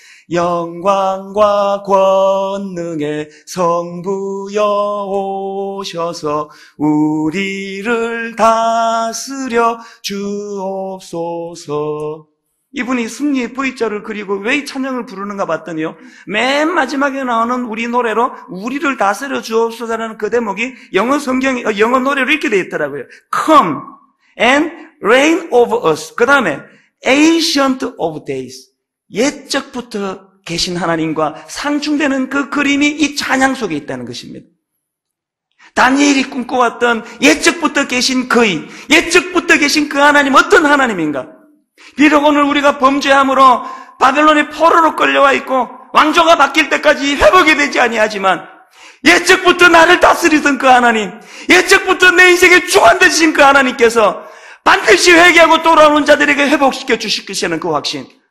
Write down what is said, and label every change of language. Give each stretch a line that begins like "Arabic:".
Korean: 영광과 권능의 성부여 오셔서 우리를 다스려 주옵소서. 이분이 승리의 V자를 그리고 왜 이 찬양을 부르는가 봤더니요, 맨 마지막에 나오는 우리 노래로 우리를 다스려 주옵소서라는 그 대목이 영어 노래로 이렇게 되어 있더라고요.
English: Come and reign over us.
Korean: 그 다음에 Ancient of Days. 옛적부터 계신 하나님과 상충되는 그 그림이 이 찬양 속에 있다는 것입니다. 다니엘이 꿈꿔왔던 옛적부터 계신 그의, 옛적부터 계신 그 하나님, 어떤 하나님인가? 비록 오늘 우리가 범죄함으로 바벨론의 포로로 끌려와 있고 왕조가 바뀔 때까지 회복이 되지 아니하지만 옛적부터 나를 다스리던 그 하나님, 옛적부터 내 인생의 주관 되신 그 하나님께서 반드시 회개하고 돌아오는 자들에게 회복시켜 주실 것이라는 그 확신.